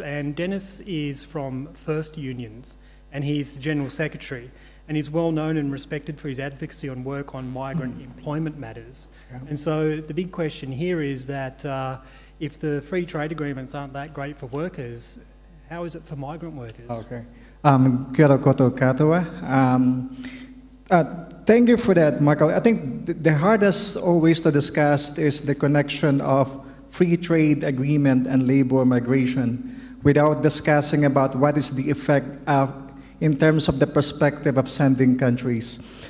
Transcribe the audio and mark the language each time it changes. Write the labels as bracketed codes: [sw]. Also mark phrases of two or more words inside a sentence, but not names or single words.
[en] And Dennis is from First Unions, and he's the General Secretary. And he's well known and respected for his advocacy on work on migrant employment matters. Yeah. And so the big question here is that if the free trade agreements aren't that great for workers, how is it for migrant workers? [mi] Okay. Kia ora koutou katoa. [en] Thank you for that, Michael. I think the hardest always to discuss is the connection of free trade agreement and labor migration without discussing about what is the effect in terms of the perspective of sending countries.